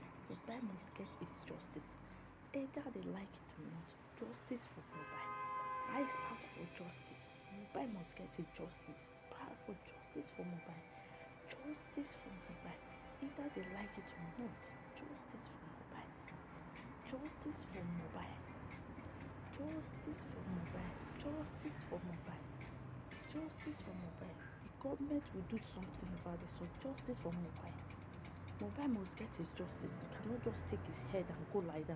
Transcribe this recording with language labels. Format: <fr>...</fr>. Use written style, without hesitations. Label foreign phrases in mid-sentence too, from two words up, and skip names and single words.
<en>Mohbad must get his justice. Either they like it or not. Justice for Mohbad. I stand for justice. Mohbad must get his justice. Powerful justice for Mohbad. Justice for Mohbad. Either they like it or not. Justice for Mohbad. Justice for Mohbad. Justice for Mohbad. Justice for Mohbad. Justice for Mohbad. The government will do something about this. So justice for Mohbad. Mohbad must get his justice. You cannot just take his head and go like that.</en>